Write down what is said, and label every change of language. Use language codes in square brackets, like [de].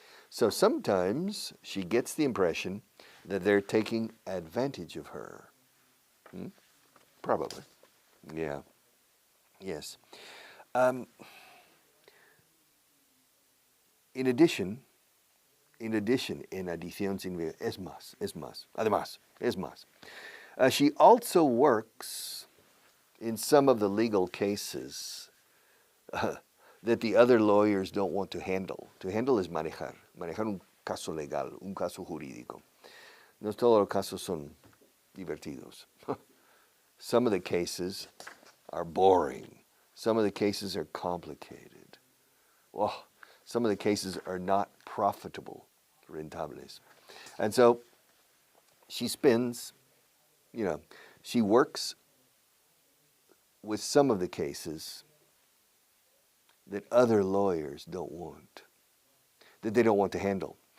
[en] So sometimes she gets the impression that they're taking advantage of her. Probably. Yeah. Yes. In addition, [es] en adición significa es más, además, es más. [en] She also works in some of the legal cases that the other lawyers don't want to handle. [es] To handle es manejar un caso legal, un caso jurídico. No todos los casos son divertidos. [en] Some of the cases are boring. Some of the cases are complicated. Oh, some of the cases are not profitable, rentables. And so she she works with some of the cases that other lawyers don't want, that they don't want to handle.